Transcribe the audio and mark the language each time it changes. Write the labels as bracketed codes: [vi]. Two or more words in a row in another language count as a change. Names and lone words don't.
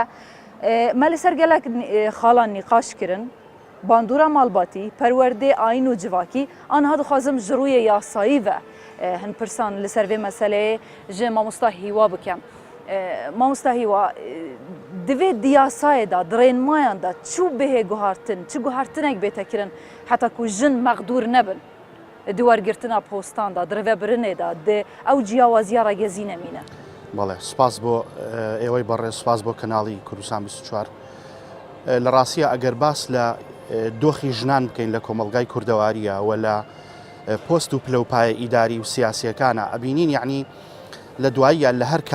[ku] Me li ser gelek xalan nîqaş kirin bandûra malbatî perwerdê ayîn û civakî aniha dixwazim ji rûyê yasayî ve hin pirsan li ser vê meseleyê ji mamosta hîwa bikim. Mamosta hîwa divê di yasayê da di rênmayan da çû bihê guhartin çi guhartinek bête kirin heta ku jin meqdûr nebin di wergirtina postan da di rêvebirinê da di ew ciyawaziya regezî nemîne. [ckb] بەڵێ سوپاس بۆ ئێوەی بەڕێ سوپاس بۆ کەناڵی کوردستان 24 لە ڕاستیە ئەگەر باس لە دۆخی ژنان بکەین لە کۆمەڵگای کوردەواریە و لە پۆست و پلەپایە ئیداری و سیاسیەکانە ئەبینین یعنی لە دواییە لە هەر